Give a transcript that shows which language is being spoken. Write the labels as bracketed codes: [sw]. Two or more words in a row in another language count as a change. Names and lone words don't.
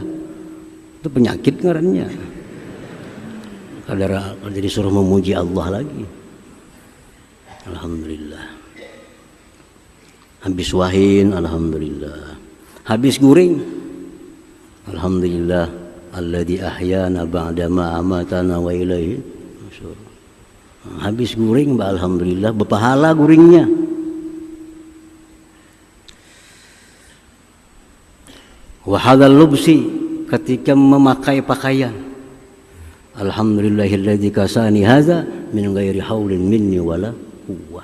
[bjn] Itu penyakit ngarannya. Kadang jadi suruh memuji Allah lagi, alhamdulillah. Habis wahin, alhamdulillah. Habis guring, alhamdulillah, [ar] الذي أحيانا بعد ما أماتنا وإليه النشور. [bjn] Habis guring, alhamdulillah, berpahala guringnya. [ar] وهذا اللبس, [bjn] ketika memakai pakaian. [ar] الحمد لله الذي كساني هذا من غير حول مني ولا قوة.